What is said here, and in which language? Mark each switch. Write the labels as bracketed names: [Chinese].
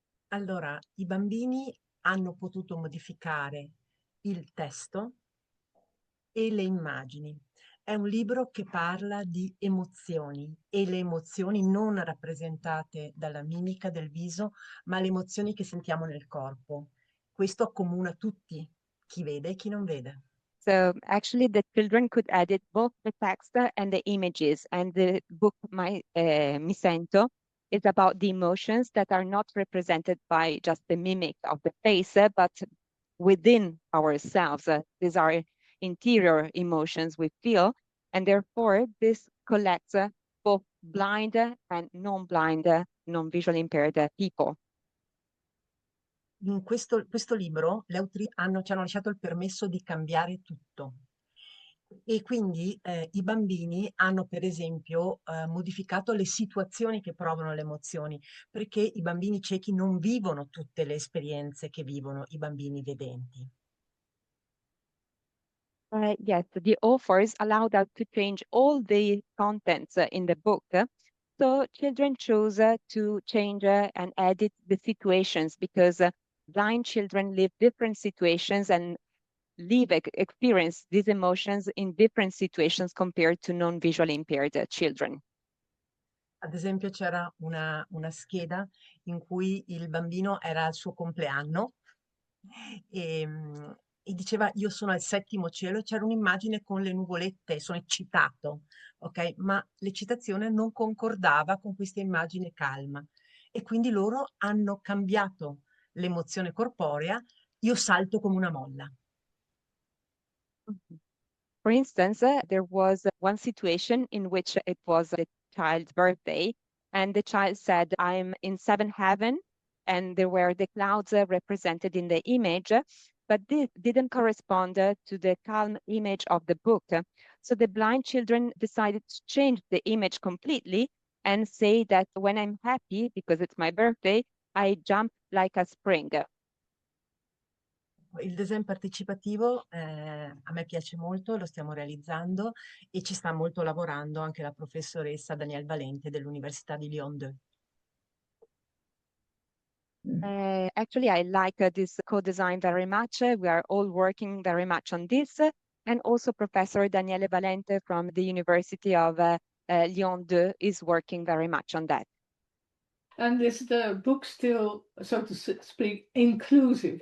[Italian] allora i bambini hanno potuto modificare il testo e le immagini. È un libro che parla di emozioni e le emozioni non rappresentate dalla mimica del viso, ma le emozioni che sentiamo nel corpo. Questo accomuna tutti, chi vede e chi non vede. [English] So actually the children could edit both the text and the images, and the book Mi Sento is about the emotions that are not represented by just the mimic of the face, but within ourselves. These are interior emotions we feel, and therefore this collects both blind and non-blind, non-visually impaired people. [Italian] In questo libro le autrici ci hanno lasciato il permesso di cambiare tutto. E quindi i bambini hanno per esempio modificato le situazioni che provano le emozioni, perché i bambini ciechi non vivono tutte le esperienze che vivono i bambini vedenti. [English] Yes, the authors allowed us to change all the contents in the book. So children chose to change and edit the situations because blind children live different situations and experience these emotions in different situations compared to non-visually impaired children. [Italian] Ad esempio c'era una scheda in cui il bambino era al suo compleanno e diceva io sono al 7° cielo, e c'era un'immagine con le nuvolette, sono eccitato, ok? Ma l'eccitazione non concordava con questa immagine calma e quindi loro hanno cambiato l'emozione corporea, io salto come una molla. [English] For instance, there was one situation in which it was the child's birthday, and the child said, I'm in seventh heaven, and there were the clouds represented in the image, but this didn't correspond to the calm image of the book. So the blind children decided to change the image completely and say that when I'm happy, because it's my birthday, I jump like a spring. [Italian] Il design partecipativo a me piace molto, lo stiamo realizzando e ci sta molto lavorando anche la professoressa Danielle Valente dell'Università di Lyon 2. [English] Actually, I like this co-design very much. We are all working very much on this. And also Professor Daniele Valente from the University of Lyon 2 is working very much on that. And is the book still, so to speak, inclusive?